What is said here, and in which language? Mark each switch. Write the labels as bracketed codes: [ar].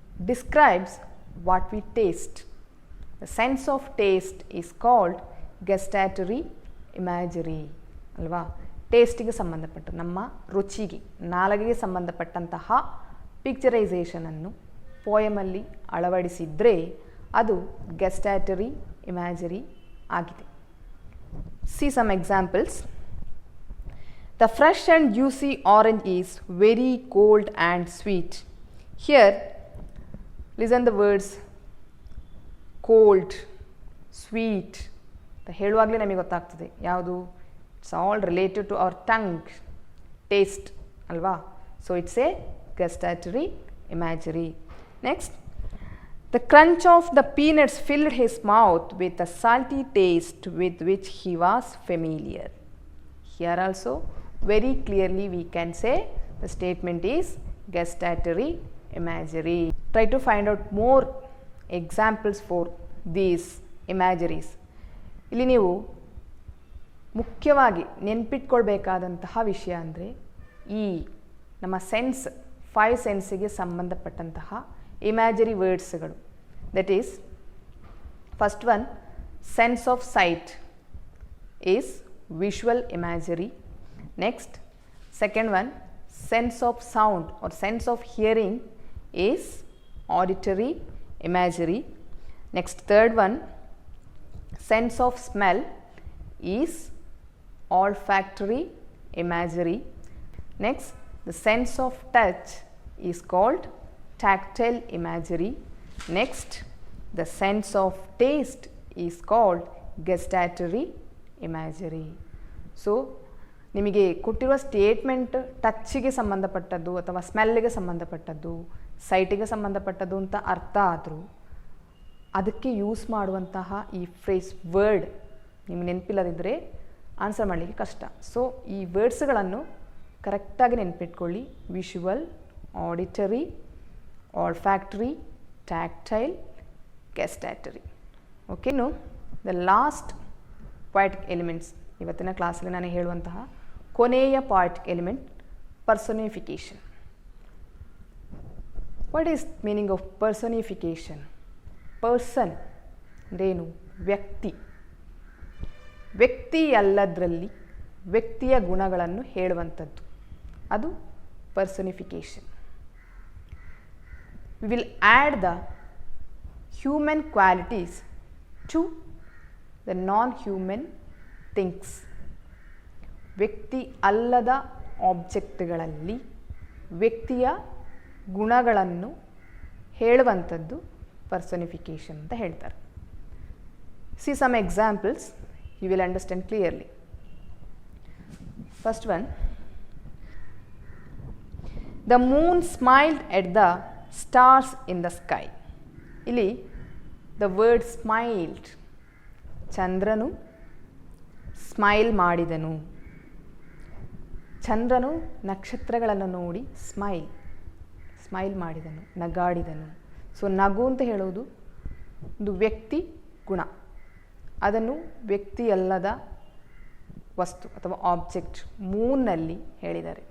[en] Describes what we taste. The sense of taste is called gustatory imagery ಅಲ್ವಾ? [kn] ಟೇಸ್ಟಿಗೆ ಸಂಬಂಧಪಟ್ಟ, ನಮ್ಮ ರುಚಿಗೆ, ನಾಲಿಗೆಗೆ ಸಂಬಂಧಪಟ್ಟಂತಹ ಪಿಕ್ಚರೈಸೇಷನನ್ನು ಪೋಯಮಲ್ಲಿ ಅಳವಡಿಸಿದರೆ ಅದು ಗಸ್ಟ್ಯಾಟರಿ ಇಮ್ಯಾಜರಿ ಆಗಿದೆ. [en] See some examples. The fresh and juicy orange is very cold and sweet. Here listen the words cold, sweet [kn] ಅಂತ ಹೇಳುವಾಗಲೇ ನಮಗೆ ಗೊತ್ತಾಗ್ತದೆ ಯಾವುದು. [en] It's all related to our tongue, taste ಅಲ್ವಾ? So it's a gustatory imagery. Next. The crunch of the peanuts filled his mouth with a salty taste with which he was familiar. Here also very clearly we can say the statement is gustatory imagery. Try to find out more examples for these imageries. [kn] ಇಲ್ಲಿ ನೀವು ಮುಖ್ಯವಾಗಿ ನೆನಪಿಟ್ಕೊಳ್ಬೇಕಾದಂತಹ ವಿಷಯ ಅಂದರೆ ಈ ನಮ್ಮ sense, 5 ಸೆನ್ಸಿಗೆ ಸಂಬಂಧಪಟ್ಟಂತಹ ಇಮ್ಯಾಜರಿ ವರ್ಡ್ಸ್ಗಳು. [en] That is first one, sense of sight. is visual imagery. Next, second one, sense of sound or sense of hearing is auditory imagery. Next, third one, sense of smell is olfactory imagery. Next, the sense of touch is called tactile imagery. Next, the sense of taste is called gustatory imagery. [kn] So ನಿಮಗೆ ಕೊಟ್ಟಿರುವ statement ಟಚ್ಗೆ ಸಂಬಂಧಪಟ್ಟದ್ದು ಅಥವಾ ಸ್ಮೆಲ್ಗೆ ಸಂಬಂಧಪಟ್ಟದ್ದು, ಸೈಟಿಗೆ ಸಂಬಂಧಪಟ್ಟದ್ದು ಅಂತ ಅರ್ಥ ಆದರೂ ಅದಕ್ಕೆ ಯೂಸ್ ಮಾಡುವಂತಹ ಈ ಫ್ರೇಸ್ ವರ್ಡ್ ನಿಮಗೆ ನೆನಪಿಲ್ಲದಿದ್ದರೆ ಆನ್ಸರ್ ಮಾಡಲಿಕ್ಕೆ ಕಷ್ಟ. ಸೊ ಈ ವರ್ಡ್ಸ್ಗಳನ್ನು ಕರೆಕ್ಟಾಗಿ ನೆನಪಿಟ್ಕೊಳ್ಳಿ. Visual, auditory, ಆಲ್ಫ್ಯಾಕ್ಟರಿ, tactile, ಗೆಸ್ಟ್ಯಾಟರಿ. ಓಕೆ, ಇನ್ನು ದ ಲಾಸ್ಟ್ ಪಾಯ್ಟಿಕ್ ಎಲಿಮೆಂಟ್ಸ್, ಇವತ್ತಿನ ಕ್ಲಾಸಲ್ಲಿ ನಾನು ಹೇಳುವಂತಹ ಕೊನೆಯ ಪಾಯ್ಟಿಕ್ element ಪರ್ಸೋನಿಫಿಕೇಷನ್. [en] What is meaning of personification? [kn] Person ಅಂದ್ರೇನು? ವ್ಯಕ್ತಿ. ವ್ಯಕ್ತಿಯಲ್ಲದರಲ್ಲಿ ವ್ಯಕ್ತಿಯ ಗುಣಗಳನ್ನು ಹೇಳುವಂಥದ್ದು, ಅದು ಪರ್ಸೋನಿಫಿಕೇಷನ್. [en] We will add the human qualities to the non-human things. [kn] ವ್ಯಕ್ತಿ ಅಲ್ಲದ ಆಬ್ಜೆಕ್ಟ್ಗಳಲ್ಲಿ ವ್ಯಕ್ತಿಯ ಗುಣಗಳನ್ನು ಹೇಳುವಂಥದ್ದು ಪರ್ಸೋನಿಫಿಕೇಷನ್ ಅಂತ ಹೇಳ್ತಾರೆ. [en] See some examples, you will understand clearly. First one, the moon smiled at the stars in the sky. [kn] ಇಲ್ಲಿ [en] the word smiled, [kn] ಚಂದ್ರನು smile ಮಾಡಿದನು. ಚಂದ್ರನು ನಕ್ಷತ್ರಗಳನ್ನು ನೋಡಿ ಸ್ಮೈಲ್ ಮಾಡಿದನು, ನಗಾಡಿದನು. ಸೊ ನಗು ಅಂತ ಹೇಳುವುದು ಒಂದು ವ್ಯಕ್ತಿ ಗುಣ, ಅದನ್ನು ವ್ಯಕ್ತಿಯಲ್ಲದ ವಸ್ತು ಅಥವಾ ಆಬ್ಜೆಕ್ಟ್ ಮೂನ್ನಲ್ಲಿ ಹೇಳಿದ್ದಾರೆ.